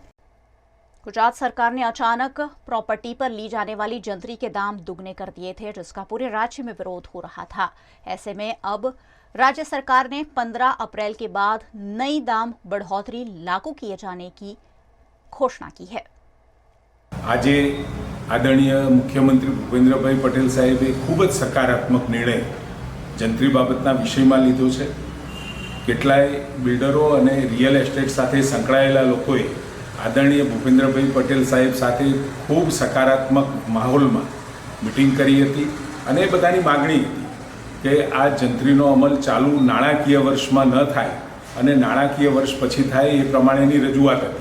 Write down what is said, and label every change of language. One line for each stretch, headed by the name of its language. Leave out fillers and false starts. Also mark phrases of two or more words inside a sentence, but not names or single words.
Hindi: गुजरात सरकार ने अचानक प्रॉपर्टी पर ली जाने वाली जंतरी के दाम दुगने कर दिए थे, जिसका पूरे राज्य में विरोध हो रहा था। ऐसे में अब राज्य सरकार ने 15 अप्रैल के बाद नई दाम बढ़ोतरी लागू किए जाने की घोषणा की है।
Gujarati: આજ આદરણીય મુખ્યમંત્રી ભૂપેન્દ્રભાઈ પટેલ સાહેબે ખૂબ જ સકારાત્મક નિર્ણય જંત્રી બાબતના વિષયમાં લીધો છે। કેટલાય બિલ્ડરો અને
English: real estate
Gujarati: સાથે સંકળાયેલા લોકોએ આદરણીય ભૂપેન્દ્રભાઈ પટેલ સાહેબ સાથે ખૂબ સકારાત્મક માહોલમાં મીટિંગ કરી હતી અને બધાની માગણી હતી કે આ જંત્રીનો અમલ ચાલુ નાણાકીય વર્ષમાં ન થાય અને નાણાકીય વર્ષ પછી થાય એ પ્રમાણેની રજૂઆત હતી।